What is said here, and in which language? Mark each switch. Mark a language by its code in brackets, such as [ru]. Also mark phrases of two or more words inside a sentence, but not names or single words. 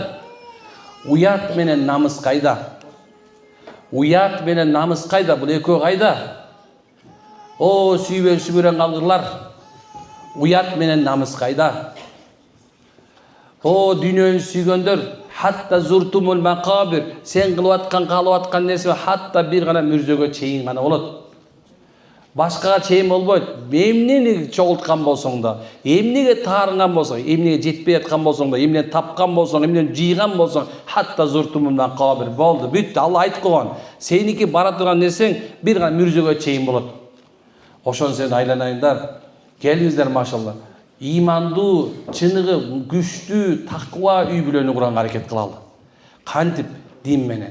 [ky] Уят менен намыс кайда? Уят менен намыс кайда? Бул экөө кайда? Сүйбөй калдырлар. Уят менен намыс кайда? Дүйнөнү сүйгөндөр, [ar] حتى زرتم المقابر, [ky] sen кылып аткан, калып аткан нерсе hatta бир гана мүрзөгө чейин гана болот. Башкага чейин болбойт. Эмнени чогулткан болсоң да, эмнеге таарынган болсоң, эмнеге жетпей аткан болсоң да, эмнени тапкан болсоң, эмнени жыйган болсоң, [ar] حتى زرتم المقابر [ky] болду. Бүттү, Алла айтып койгон. Сеники бара турган нерсең бир гана мүрзөгө чейин болот. Ошон сен айланайындар, келиңиздер машалла. Имандуу, чыныгы, күчтүү, таква үй бүлөнү куранга аракет кылалы. Кантип дин менен.